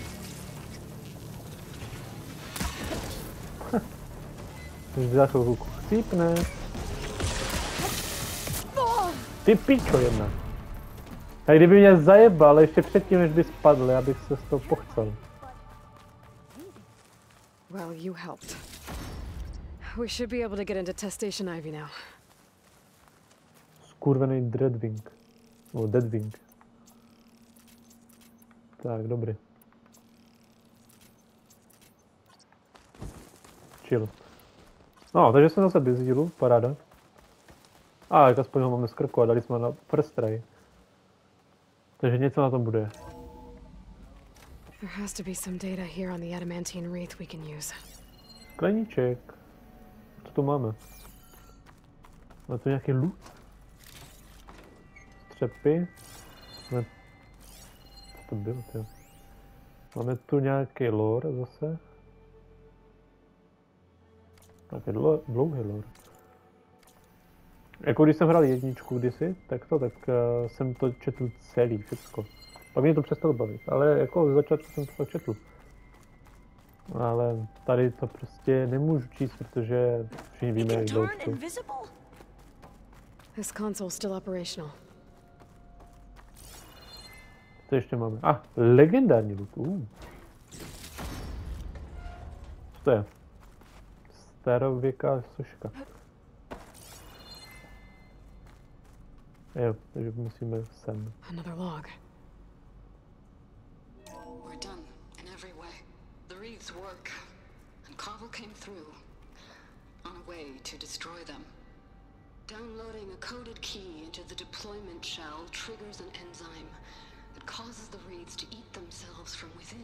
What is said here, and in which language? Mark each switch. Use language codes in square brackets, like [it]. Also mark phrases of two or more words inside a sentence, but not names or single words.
[cs] Už za chvilku chcípne. Ty pičo jedna. A kdyby mě zajebal ještě předtím, než by spadl, já bych se z toho pochcel. [en] Well, you helped. We should be able to get into test station Ivy now. [cs] Skurvený Dreadwing. O, Deadwing. Tak, dobrý. Chill. No, takže jsme zase bez dílu, paráda. Tak aspoň ho máme z krku a dali jsme na [en] first try. [cs] Takže něco na tom bude. [en] There has to be some data here on the adamantine wreath we can use. [cs] Skleníček. Co tu máme? Máme tu nějaký loot? Střepy. Co to bylo, tyjo? Máme tu nějaký lore zase. Nějaký dlouhý lore. Jako když jsem hrál jedničku kdysi, tak jsem to četl celý, všecko. Pak mě to přestalo bavit, ale jako z začátku jsem to četl. Ale tady to prostě nemůžu číst, protože všichni víme, jak to čtu. [en] This console still operational. [cs] Co ještě máme? Legendární loot. Co to je? Starověká soška. Jo, takže musíme sem. [en] Another log. We're done in every way. The wreaths work, and Cobble came through on a way to destroy them. Downloading a coded key into the deployment shell triggers an enzyme that causes the wreaths to eat themselves from within.